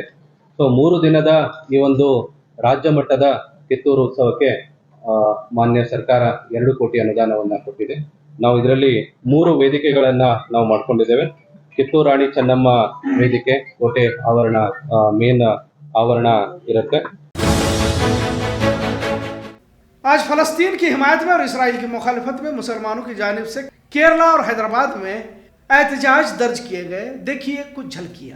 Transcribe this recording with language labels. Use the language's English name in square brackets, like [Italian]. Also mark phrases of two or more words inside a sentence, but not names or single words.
[Kannada] ಸೊ 3 ದಿನದ ಈ ಒಂದು ರಾಜ್ಯ ಮಟ್ಟದ ಕಿತ್ತೂರು ಉತ್ಸವಕ್ಕೆ ಮಾನ್ಯ ಸರ್ಕಾರ 2 ಕೋಟಿ ಅನುದಾನವನ್ನ ಕೊಟ್ಟಿದೆ. ನಾವು ಇದರಲ್ಲಿ 3 ವೇದಿಕೆಗಳನ್ನ ನಾವು ಮಾಡ್ಕೊಂಡಿದ್ದೇವೆ. ಕಿತ್ತೂರು ರಾಣಿ ಚೆನ್ನಮ್ಮ ವೇದಿಕೆ ಕೋಟೆ ಆವರಣ ಮೇನ್ ಆವರಣ ಇರುತ್ತೆ. [Urdu] آج فلسطین کی حمایت میں اور اسرائیل کی مخالفت میں مسلمانوں کی جانب سے کیرالا اور حیدرآباد میں احتجاج درج کیے گئے. دیکھیے کچھ جھلکیاں.